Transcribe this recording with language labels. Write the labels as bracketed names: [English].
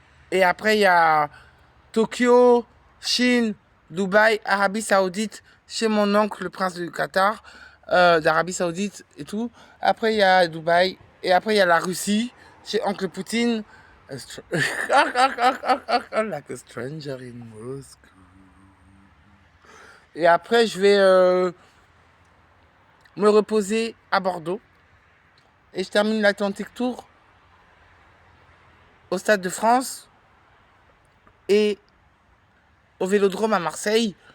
[French] Et après, il y a Tokyo, Chine, Dubaï, Arabie Saoudite, chez mon oncle, le prince du Qatar, d'Arabie Saoudite et tout. Après, il y a Dubaï. Et après, il y a la Russie, chez oncle Poutine. [English] Like a stranger in Moscow. [French] Et après, je vais me reposer à Bordeaux. Et je termine l'Atlantic Tour au Stade de France et au Vélodrome à Marseille.